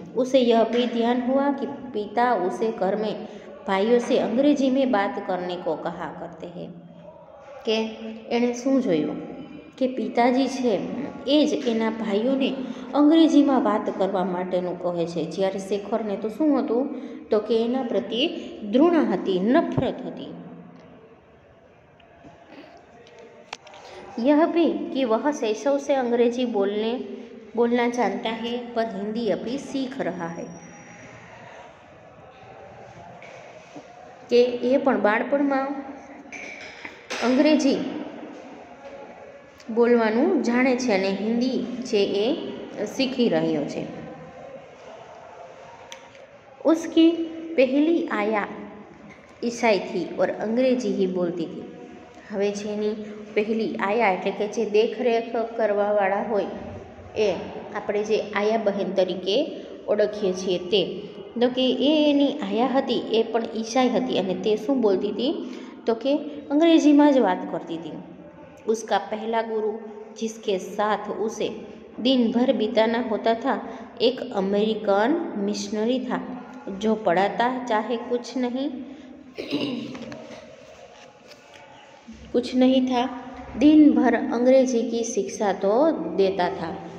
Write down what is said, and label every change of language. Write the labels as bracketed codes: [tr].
[hi] उसे यह भी ध्यान हुआ कि पिता उसे घर में भाइयों से अंग्रेजी में बात करने को कहा करते हैं. [gu] કે એણે શું જોયું કે પિતાજી છે એ જ એના ભાઈઓને અંગ્રેજીમાં વાત કરવા માટેનું કહે છે. જ્યારે શેખરને તો શું હતું તો કે એના પ્રત્યે દ્રુણા હતી, નફરત હતી. [hi] यह भी कि वह शैशव से अंग्रेजी बोलना जानता है पर हिंदी अभी सीख रहा है. [gu] કે એ પણ બાળપણમાં અંગ્રેજી બોલવાનું જાણે છે અને હિન્દી છે એ सीखी રહ્યો છે. [hi] उसकी पहली आया ईसाई थी और अंग्रेजी ही बोलती थी. [gu] હવે જેની પહેલી આયા એટલે કે જે દેખરેખ કરવાવાળા હોય એ આપણે જે આયા બહેન તરીકે ઓળખીએ છીએ તે, તો કે એની આયા હતી એ પણ ઈસાઈ હતી અને તે શું બોલતી હતી તો કે અંગ્રેજીમાં જ વાત કરતી હતી. [hi] उसका पहला गुरु जिसके साथ उसे दिन भर बिताना होता था एक अमेरिकन मिशनरी था जो पढ़ाता चाहे कुछ नहीं था, दिन भर अंग्रेजी की शिक्षा तो देता था.